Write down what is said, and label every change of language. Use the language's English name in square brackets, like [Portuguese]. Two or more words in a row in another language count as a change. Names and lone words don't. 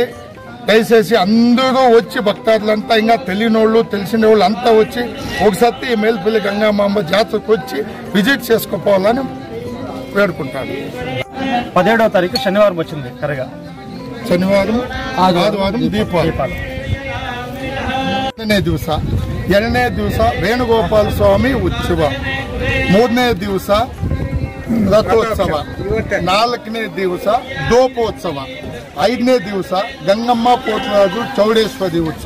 [Telugu] దయచేసి అందరూ వచ్చి భక్తాదులంతా ఇంకా తెలియనోళ్ళు తెలిసిన వాళ్ళు అంతా వచ్చి ఒకసారి ఈ మేల్పల్లి గంగమ్మ జాతరకు వచ్చి విజిట్ చేసుకోపోవాలని వేడుకుంటాను. 17వ తారీఖు శనివారం వచ్చింది. కరెగా శనివారం ఆదివారం దీపావళి. [Kannada] 2ನೇ ದಿವಸ ವೇಣುಗೋಪಾಲ ಸ್ವಾಮಿ ಉತ್ಸವ, 3ನೇ ದಿವಸ ರಥೋತ್ಸವ, 4ನೇ ದಿವಸ ದೋಪೋತ್ಸವ, 5ನೇ ದಿವಸ ಗಂಗಮ್ಮ ಪೋತರಾಜು ಚೌಡೇಶ್ವರಿ ಉತ್ಸವ.